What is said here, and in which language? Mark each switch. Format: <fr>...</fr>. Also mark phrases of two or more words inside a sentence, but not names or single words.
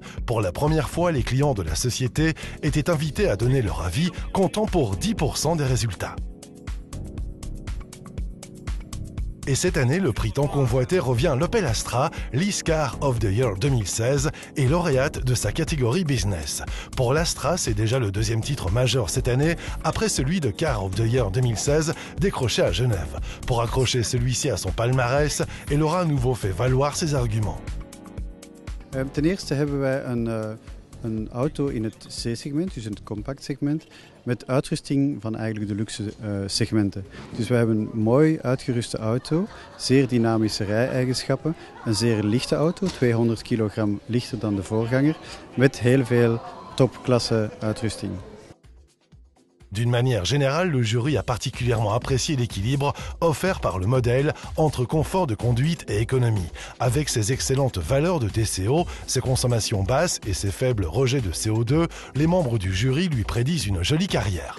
<fr>Pour la première fois, les clients de la société étaient invités à donner leur avis, comptant pour 10% des résultats. Et cette année, le prix tant convoité revient à l'Opel Astra, Lease Car of the Year 2016 et lauréate de sa catégorie Business. Pour l'Astra, c'est déjà le deuxième titre majeur cette année, après celui de Car of the Year 2016 décroché à Genève. Pour accrocher celui-ci à son palmarès, elle aura à nouveau fait valoir ses arguments.</fr> <nl>Ten eerste hebben wij een auto in het C-segment, dus in het compact segment, met uitrusting van eigenlijk de luxe segmenten. Dus wij hebben een mooi uitgeruste auto, zeer dynamische rij-eigenschappen, een zeer lichte auto, 200 kilogram lichter dan de voorganger, met heel veel topklasse uitrusting.</nl> <fr>D'une manière générale, le jury a particulièrement apprécié l'équilibre offert par le modèle entre confort de conduite et économie. Avec ses excellentes valeurs de TCO, ses consommations basses et ses faibles rejets de CO2, les membres du jury lui prédisent une jolie carrière.</fr>